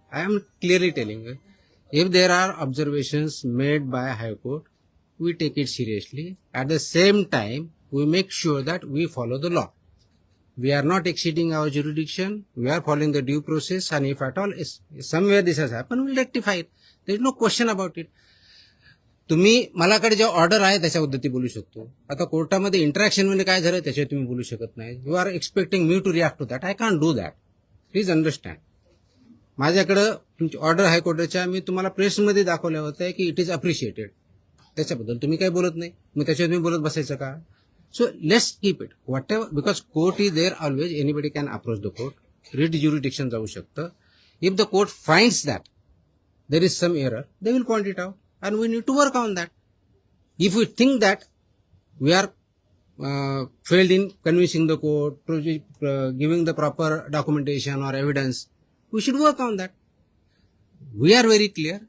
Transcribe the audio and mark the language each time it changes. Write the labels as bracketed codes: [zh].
[en] I am clearly telling you, if there are observations made by High Court, we take it seriously. At the same time, we make sure that we follow the law. We are not exceeding our jurisdiction. We are following the due process. And if at all somewhere this has happened, we'll rectify it. There is no question about it. [mr] तुम्ही मलाकडे जे order आहे त्याच्याबद्दल बोलू शकतो. आता कोर्टामध्ये interaction मध्ये काय झालं त्याच्यावर तुम्ही बोलू शकत नाही. [en] You are expecting me to react to that. I can do that. Please understand. [mr] माझ्याकडं तुमची ऑर्डर हायकोर्टाच्या मी तुम्हाला प्रेसमध्ये दाखवल्या होत्या की [en] It is appreciated. [mr] त्याच्याबद्दल तुम्ही काय बोलत नाही, मग त्याच्यावर तुम्ही बोलत बसायचं का? [en] So let's keep it whatever, because court is there always. Anybody can approach the court. Writ jurisdiction [mr] जाऊ शकतं. [en] If the court finds that there is some error, they will point it out. And we need to work on that. If we think that we are failed in convincing the court, giving the proper documentation or evidence, we should work on that. We are very clear.